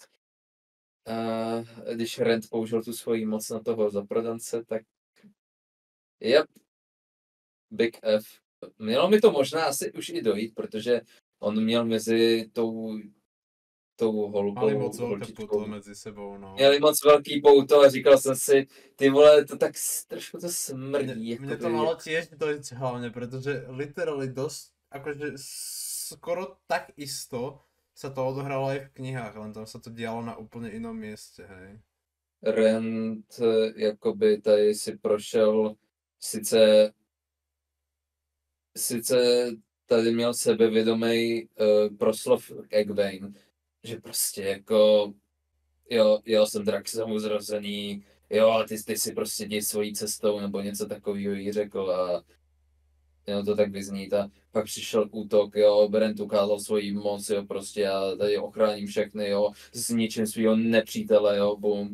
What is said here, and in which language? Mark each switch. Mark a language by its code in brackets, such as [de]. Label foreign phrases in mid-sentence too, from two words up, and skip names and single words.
[cs] Když Rand použil tu svoji moc na toho zaprodance, tak Big F. Mělo mi to možná asi už i dojít, protože on měl mezi tou holubou... Mali moc velké pouto mezi sebou, no. Měli moc velký pouto a říkal jsem si, ty vole, to tak trošku to smrdí. [sk] Mne to malo tiež dojít hlavne, pretože literally dosť, akože skoro tak isto sa to odohralo aj v knihách, len tam sa to dialo na úplne inom mieste, hej. [cs] Rand jakoby tady si prošel, sice tady měl sebevědomý proslov Egwene, že prostě jako jo, jsem drak samozrozený, jo, a ty si prostě jdi svojí cestou, nebo něco takového jí řekl a jo, to tak vyznít a pak přišel útok, jo, Rand ukázal svoji moc, jo, prostě já tady ochráním všechny, jo, zničím svýho nepřítele, jo, boom.